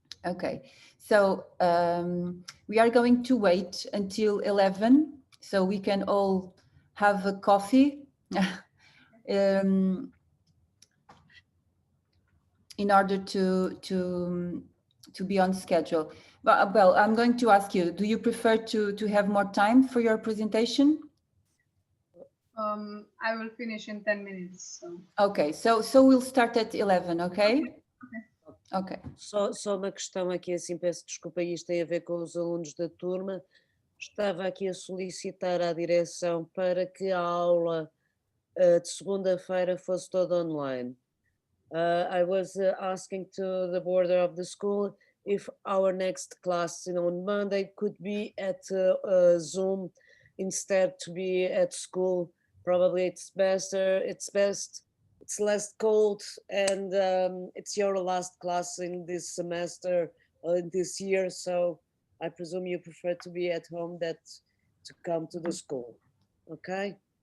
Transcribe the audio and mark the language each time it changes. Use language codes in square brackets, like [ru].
[en] Okay, so we are going to wait until 11 so we can all have a coffee in order to be on schedule. Well, I'm going to ask you, do you prefer to have more time for your presentation? I will finish in 10 minutes. So. Okay, so we'll start at 11, okay? Ok. [pt] Só uma questão aqui, assim, peço desculpa, isto tem a ver com os alunos da turma. Estava aqui a solicitar à direção para que a aula de segunda-feira fosse toda online. [en] I was asking to the board of the school if our next class on Monday could be at Zoom instead to be at school. Probably it's best, it's less cold, and it's your last class in this semester, in this year, so I presume you prefer to be at home than to come to the school, okay?